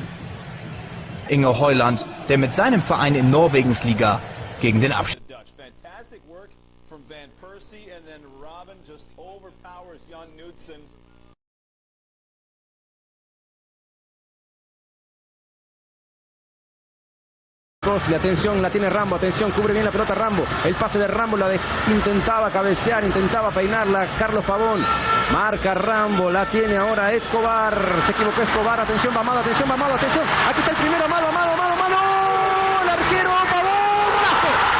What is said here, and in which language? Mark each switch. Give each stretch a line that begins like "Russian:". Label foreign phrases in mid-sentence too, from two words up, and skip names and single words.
German: Inge Heuland, der mit seinem Verein in Norwegens Liga gegen den Abstieg.
Spanish: Atención, la tiene Rambo, atención, cubre bien la pelota Rambo, el pase de Rambo, intentaba cabecear, intentaba peinarla Carlos Pavón, marca Rambo, la tiene ahora Escobar, se equivocó Escobar, atención, va Amado, atención, aquí está el primero, Amado, el arquero Pavón, ¡golazo!